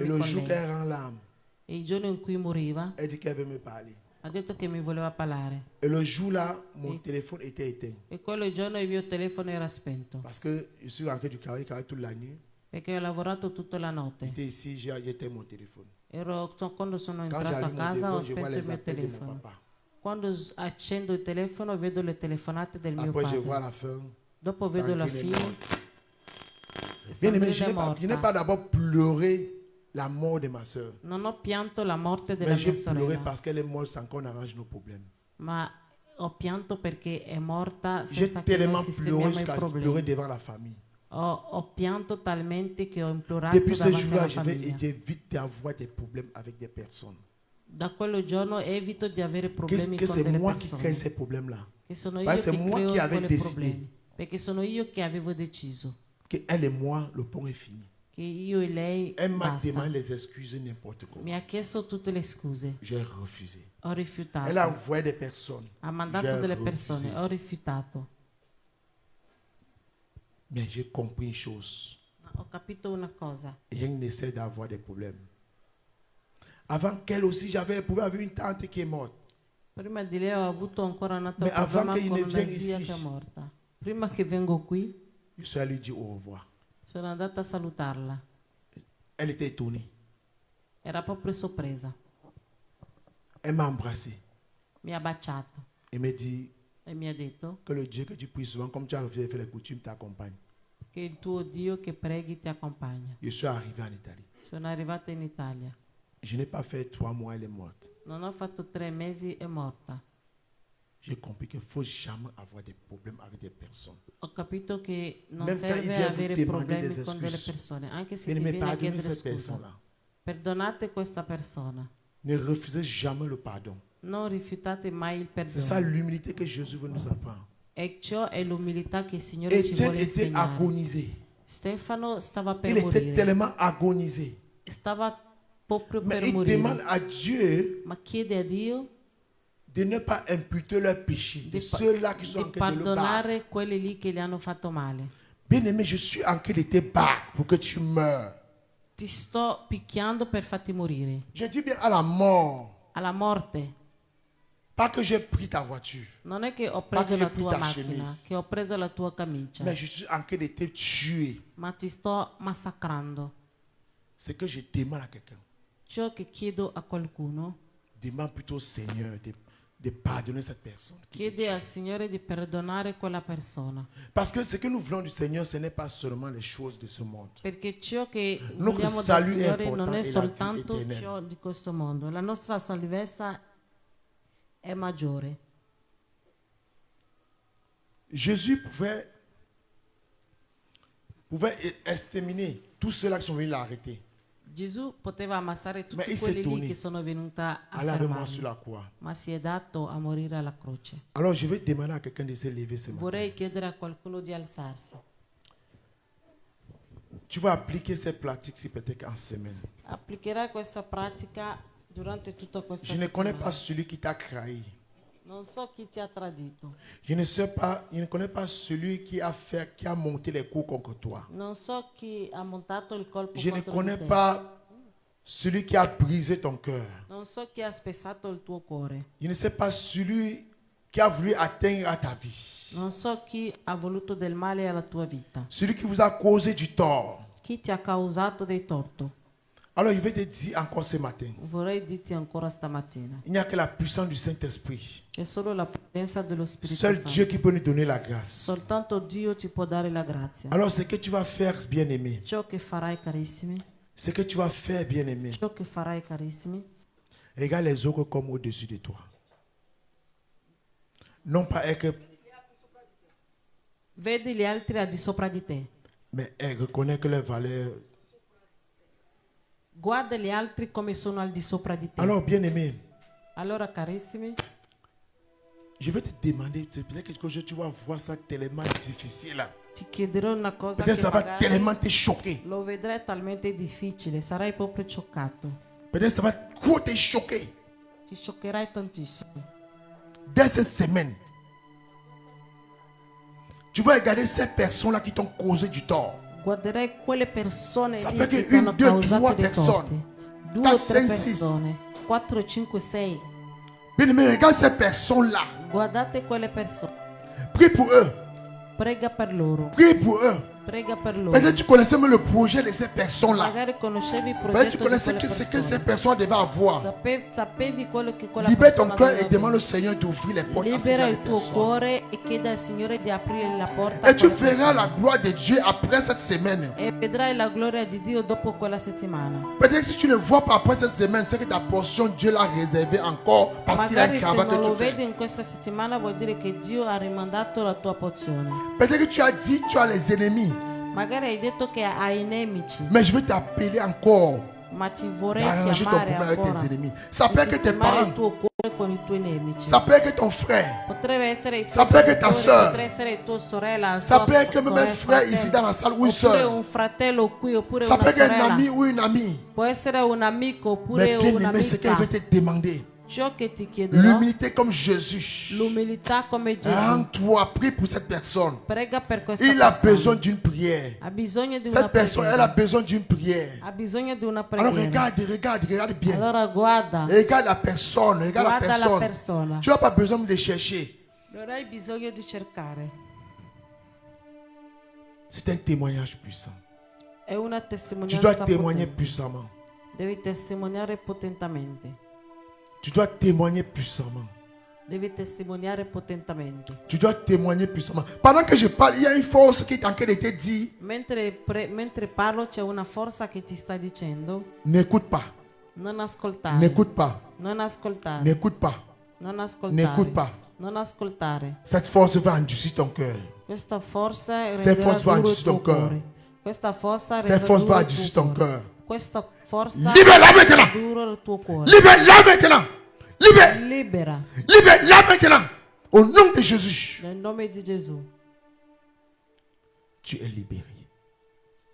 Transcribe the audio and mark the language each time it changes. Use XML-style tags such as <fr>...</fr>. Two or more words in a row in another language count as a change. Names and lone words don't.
<fr>Et le con jour lei. qu'elle rend l'âme,</fr> <it>E il giorno in cui moriva,</it> <fr>elle dit qu'elle veut me parler.</fr> <it>ha detto che mi voleva parlare.</it> <fr>Et le jour-là, mon téléphone était éteint.</fr> <it>E quello giorno il mio telefono era spento.</it> <fr>Parce que je suis rentré du travail toute la nuit.</fr> <it>Perché ho lavorato tutta la notte.</it> <fr>J'étais ici, j'ai éteint mon téléphone.</fr> <it>Quando sono</it> <fr>Quand</fr> <it>entrato a</it> <fr>j'allume mon</fr> <it>casa ho</it> <fr>téléphone, je vois</fr> <it>spento il</it> <fr>les</fr> <it>mio</it> <fr>appels de mon</fr> <it>telefono.</it> <fr>papa.</fr> <it>Quando accendo il telefono vedo le telefonate del mio</it> <fr>Après, je vois</fr> <it>padre.</it> <fr>la fin.</fr> <it>Dopo vedo la</it> <fr>Sandrine est</fr> <it>fine.</it> <fr>morte. Bien aimé, je</fr> <it>Sandrine è</it> <fr>n'ai</fr> <it>morta.</it> <fr>pas d'abord pleuré la mort de ma soeur.</fr> <it>Non ho pianto la morte della</it> <fr>Mais j'ai</fr> <it>mia</it> <fr>pleuré</fr> <it>sorella,</it> <fr>parce qu'elle est morte sans qu'on arrange nos problèmes.</fr> <it>ma ho pianto perché è morta</it> <fr>J'ai</fr> <it>senza che noi</it> <fr>tellement pleuré</fr> <it>sistemiamo i</it> <fr>jusqu'à pleurer</fr> <it>problemi.</it> <fr>devant la famille.</fr> <it>Ho pianto talmente che ho implorato</it> <fr>Depuis ce</fr> <it>davanti</it> <fr>jour-là,</fr> <it>alla</it> <fr>je vais</fr> <it>famiglia.</it> <fr>éviter d'avoir des problèmes avec des personnes.</fr> <it>Da quello giorno evito di avere problemi</it> <fr>Que</fr> <it>con</it> <fr>c'est</fr> <it>delle</it> <fr>moi qui crée</fr> <it>persone.</it> <fr>ces problèmes-là.</fr> <it>Che sono io</it> <fr>Parce que</fr> <it>che</it> <fr>c'est moi</fr> <it>creo</it> <fr>qui avais</fr> <it>quei</it> <fr>décidé.</fr> <it>problemi. Perché sono io che avevo deciso</it> <fr>Que elle et moi, le pont est fini.</fr> <it>che io e lei</it> <fr>Elle m'a</fr> <it>basta.</it> <fr>demandé les excuses n'importe comment.</fr> <it>Mi ha chiesto tutte le scuse,</it> <fr>J'ai refusé.</fr> <it>ho rifiutato.</it> <fr>Elle a envoyé des personnes.</fr> <it>Ha mandato</it> <fr>J'ai</fr> <it>delle</it> <fr>refusé.</fr> <it>persone, ho rifiutato.</it> <fr>Mais j'ai compris une chose.</fr> <it>Ma ho capito una cosa.</it> <fr>Rien n'essaie d'avoir des problèmes. Avant qu'elle aussi, j'avais des problèmes avec une tante qui est morte.</fr> <it>Prima di lei ho avuto ancora un altro</it> <fr>Mais avant</fr> <it>problema che con</it> <fr>ne</fr> <it>una</it> <fr>vienne</fr> <it>zia</it> <fr>ici.</fr> <it>che è morta. Prima che vengo qui,</it> <fr>Je suis allé lui dire au revoir.</fr> <it>sono andata a salutarla.</it> <fr>Elle était étonnée.</fr> <it>Era proprio sorpresa.</it> <fr>Elle m'a embrassé.</fr> <it>Mi ha baciato</it> <fr>Et m'a dit</fr> <it>e mi ha detto</it> <fr>que le Dieu que tu pries souvent, comme tu as refusé de faire les coutumes, t'accompagne.</fr> <it>che il tuo Dio che preghi ti accompagna.</it> <fr>Je suis arrivé en Italie.</fr> <it>Sono arrivata in Italia.</it> <fr>Je n'ai pas fait 3 mois, elle est morte.</fr> <it>Non ho fatto 3 mesi, è morta.</it> <fr>J'ai compris qu'il ne faut jamais avoir des problèmes avec des personnes.</fr> <it>Ho capito che non</it> <fr>Même quand il</fr> <it>serve</it> <fr>vient</fr> <it>avere</it> <fr>vous demander</fr> <it>problemi</it> <fr>des</fr> <it>con delle</it> <fr>excuses.</fr> <it>persone, anche se</it> <fr>Mais</fr> <it>ti</it> <fr>ne me</fr> <it>viene a</it> <fr>pardonnez</fr> <it>chiedere</it> <fr>cette</fr> <it>scusa.</it> <fr>personne-là.</fr> <it>Perdonate questa persona.</it> <fr>Ne refusez jamais le pardon.</fr> <it>Non rifiutate mai il</it> <fr>C'est ça</fr> <it>perdono.</it> <fr>l'humilité que Jésus veut nous apprendre.</fr> <it>E ciò è l'umilità che il Signore ci</it> <fr>Étienne</fr> <it>vuole</it> <fr>était</fr> <it>insegnare.</it> <fr>agonisé.</fr> <it>Stefano stava per</it> <fr>Il était</fr> <it>morire.</it> <fr>tellement agonisé.</fr> <it>Stava proprio</it> <fr>Mais</fr> <it>per</it> <fr>il demande</fr> <it>morire.</it> <fr>à Dieu</fr> <it>Ma chiede a Dio</it> <fr>de ne pas imputer leurs péchés. De</fr> <it>di,</it> <fr>ceux-là qui sont en</fr> <it>di</it> <fr>train de le battre.</fr> <it>perdonare quelli lì che gli hanno fatto male.</it> <fr>Bien-aimé, je suis en train de te battre pour que tu meurs.</fr> <it>Ti sto picchiando per farti morire.</it> <fr>Je dis bien à la mort.</fr> <it>Alla morte.</it> <fr>Pas que j'ai pris ta voiture.</fr> <it>Non è che ho</it> <fr>Ma</fr> <it>preso</it> <fr>che</fr> <it>la</it> <fr>hai</fr> <it>tua</it> <fr>pita</fr> <it>macchina,</it> <fr>chemise.</fr> <it>che ho preso la tua camicia,</it> <fr>Mais je suis en train de te tuer.</fr> <it>ma ti sto massacrando.</it> <fr>C'est que je demande à quelqu'un.</fr> <it>Ciò che chiedo a qualcuno,</it> <fr>Demande plutôt au Seigneur de pardonner cette personne. qui te</fr> <it>chiede</it> <fr>tue.</fr> <it>al Signore di perdonare quella persona.</it> <fr>Parce que ce que nous voulons du Seigneur, ce n'est pas seulement les choses de ce monde.</fr> <it>Perché ciò che</it> <fr>Notre</fr> <it>vogliamo dal</it> <fr>salut è</fr> <it>Signore non</it> <fr>importante</fr> <it>è</it> <fr>e la</fr> <it>soltanto vita eterna. ciò di questo mondo. La nostra salvezza è maggiore.</it> <fr>Jésus pouvait exterminer tous ceux-là qui sont venus l'arrêter.</fr> <it>Gesù poteva ammassare</it> <fr>Ma</fr> <it>tutti</it> <fr>il</fr> <it>quelli</it> <fr>s'est</fr> <it>lì</it> <fr>donné.</fr> <it>che sono venuti a</it> <fr>Allez avec moi sur</fr> <it>fermarli,</it> <fr>la croix.</fr> <it>ma si è dato a morire alla croce.</it> <fr>Alors je vais demander à quelqu'un de se lever ce matin.</fr> <it>Vorrei chiedere a qualcuno di alzarsi.</it> <fr>Tu vas appliquer ces pratiques-ci peut-être en semaine.</fr> <it>Applicherai questa pratica durante tutta questa</it> <fr>Je ne connais pas</fr> <it>settimana.</it> <fr>celui qui t'a trahi.</fr> <it>Non so chi ti ha tradito.</it> <fr>Je ne connais pas celui qui a monté les coups contre toi.</fr> <it>Non so chi ha montato il colpo</it> <fr>Je ne</fr> <it>contro</it> <fr>connais</fr> <it>di te.</it> <fr>pas celui qui a brisé ton cœur.</fr> <it>Non so chi ha spezzato il tuo cuore.</it> <fr>Je ne sais pas celui qui a voulu atteindre à ta vie.</fr> <it>Non so chi ha voluto del male alla tua vita.</it> <fr>Celui qui vous a causé du tort.</fr> <it>Chi ti ha causato dei torto.</it> <fr>Alors je vais te dire encore ce matin.</fr> <it>Vorrei dirti ancora stamattina.</it> <fr>Il n'y a que la puissance du Saint-Esprit.</fr> <it>C'è solo la potenza dello Spirito</it> <fr>Seul</fr> <it>Santo.</it> <fr>Dieu qui peut nous donner la grâce.</fr> <it>Soltanto Dio ti può dare la grazia.</it> <fr>Alors ce que tu vas faire, bien-aimé,</fr> <it>Ciò che farai, carissimi,</it> <fr>ce que tu vas faire, bien-aimé,</fr> <it>ciò che farai, carissimi,</it> <fr>regarde les autres comme au-dessus de toi.</fr> <it>Non pas être, vedi gli altri al di sopra di te.</it> <fr>mais reconnais que leur valeur.</fr> <it>Guarda gli altri come sono al di sopra di te.</it> <fr>Alors, bien-aimé,</fr> <it>Allora, carissimi,</it> <fr>je vais te demander, peut-être quelque chose, tu vas voir ça tellement difficile.</fr> <it>ti chiederò una cosa</it> <fr>Peut-être</fr> <it>che</it> <fr>ça va</fr> <it>magari</it> <fr>tellement te choquer.</fr> <it>lo vedrai talmente difficile, sarai proprio scioccato.</it> <fr>Peut-être ça va trop te choquer.</fr> <it>Ti scioccherai tantissimo.</it> <fr>Dès cette semaine, tu vas regarder ces personnes-là qui t'ont causé du tort.</fr> <it>Guarderai quelle persone</it> <fr>Ça</fr> <it>lì</it> <fr>fait</fr> <it>che che ti hanno</it> <fr>une, deux,</fr> <it>causato</it> <fr>trois</fr> <it>dei</it> <fr>personnes,</fr> <it>torti. 2 o 4, 3 5, 6. persone, 4, 5, 6.</it> <fr>Bien-aimé, regarde ces personnes-là.</fr> <it>Guardate quelle persone.</it> <fr>Prie pour eux.</fr> <it>Prega per loro.</it> <fr>Prie pour eux.</fr> <it>Prega per loro.</it> <fr>Peut-être tu connaissais même le projet de ces personnes-là.</fr> <it>Magari conoscevi il</it> <fr>Peut-être tu</fr> <it>progetto di</it> <fr>connaissais</fr> <it>quelle</it> <fr>que ce que ces</fr> <it>persone.</it> <fr>personnes devaient avoir.</fr> <it>Sapevi quello che quella</it> <fr>Libère ton</fr> <it>persona</it> <fr>cœur et</fr> <it>doveva</it> <fr>demande au</fr> <it>avere.</it> <fr>Seigneur d'ouvrir les portes à ces</fr> <it>Libera</it> <fr>gens de</fr> <it>il tuo</it> <fr>personnes.</fr> <it>cuore e chieda al Signore di aprire la porta a</it> <fr>Et tu</fr> <it>quelle</it> <fr>verras la</fr> <it>persone.</it> <fr>gloire de Dieu après cette semaine.</fr> <it>E vedrai la gloria di Dio dopo quella settimana.</it> <fr>Peut-être que si tu ne vois pas après cette semaine, c'est que ta portion, Dieu l'a réservée encore parce qu'il a</fr> <it>Magari</it> <fr>un</fr> <it>se</it> <fr>travail</fr> <it>non</it> <fr>que</fr> <it>lo</it> <fr>tu</fr> <it>vedi</it> <fr>fais.</fr> <it>in questa settimana vuol dire che Dio ha rimandato la tua porzione.</it> <fr>Peut-être que tu as dit, tu as les ennemis.</fr> <it>Magari hai detto che hai nemici,</it> <fr>Mais je vais t'appeler encore</fr> <it>ma ti vorrei</it> <fr>à arranger ton</fr> <it>chiamare</it> <fr>problème avec</fr> <it>ancora</it> <fr>tes ennemis. Ça peut être que tes</fr> <it>sistemare il</it> <fr>parents,</fr> <it>tuo cuore con i tuoi nemici.</it> <fr>ça peut être que ton frère,</fr> <it>Potrebbe essere il</it> <fr>Ça</fr> <it>tuo</it> <fr>peut être ta</fr> <it>genitore,</it> <fr>sœur.</fr> <it>potrebbe essere tua sorella,</it> <fr>ça</fr> <it>tua</it> <fr>peut être que même un</fr> <it>sorella,</it> <fr>frère</fr> <it>fratello.</it> <fr>ici dans la salle ou une</fr> <it>Oppure</it> <fr>soeur.</fr> <it>un fratello qui, oppure</it> <fr>Ça</fr> <it>una</it> <fr>peut être un</fr> <it>sorella.</it> <fr>ami ou une amie.</fr> <it>Può essere un amico oppure</it> <fr>Mais bien aimé, ce qu'il</fr> <it>un'amica.</it> <fr>veut te demander,</fr> <it>Ciò che ti chiederò,</it> <fr>l'humilité comme Jésus.</fr> <it>l'umiltà come Gesù.</it> <fr>Rends-toi, prie pour cette personne.</fr> <it>Prega per questa</it> <fr>Il a</fr> <it>persona.</it> <fr>besoin d'une prière.</fr> <it>Ha bisogno di una</it> <fr>Cette personne, elle a</fr> <it>preghiera.</it> <fr>besoin d'une prière.</fr> <it>Ha bisogno di una</it> <fr>Alors</fr> <it>preghiera.</it> <fr>regarde bien.</fr> <it>Allora guarda,</it> <fr>Regarde la personne, regarde la</fr> <it>guarda la</it> <fr>personne.</fr> <it>persona.</it> <fr>Tu n'as pas besoin de chercher.</fr> <it>Non hai bisogno di cercare.</it> <fr>C'est un témoignage puissant.</fr> <it>È una</it> <fr>Tu</fr> <it>testimonianza</it> <fr>dois témoigner</fr> <it>potente.</it> <fr>puissamment.</fr> <it>Devi testimoniare potentemente.</it> <fr>Tu dois témoigner puissamment.</fr> <it>Devi testimoniare potentemente.</it> <fr>Tu dois témoigner puissamment. Pendant que je parle, il y a une force qui est en train de te dire,</fr> <it>Mentre parlo c'è una forza che ti sta dicendo</it> <fr>n'écoute pas,</fr> <it>non ascoltare.</it> <fr>n'écoute pas,</fr> <it>Non ascoltare.</it> <fr>n'écoute pas.</fr> <it>Non ascoltare.</it> <fr>N'écoute pas.</fr> <it>Non ascoltare.</it> <fr>Cette force va endurcir ton cœur.</fr> <it>Questa forza</it> <fr>Cette</fr> <it>renderà</it> <fr>force va</fr> <it>duro il</it> <fr>endurcir ton</fr> <it>tuo</it> <fr>cœur.</fr> <it>cuore. Questa forza</it> <fr>Cette</fr> <it>renderà</it> <fr>force</fr> <it>duro</it> <fr>va</fr> <it>il</it> <fr>endurcir</fr> <it>tuo</it> <fr>ton</fr> <it>cuore.</it> <fr>cœur.</fr> <it>Questa forza</it> <fr>Libère-la maintenant.</fr> <it>duro il tuo cuore.</it> <fr>Libère-la maintenant. Libère.</fr> <it>Libera</it> <fr>Libère-la maintenant. Au nom de Jésus,</fr> <it>nel nome di Gesù.</it> <fr>tu es libéré.</fr>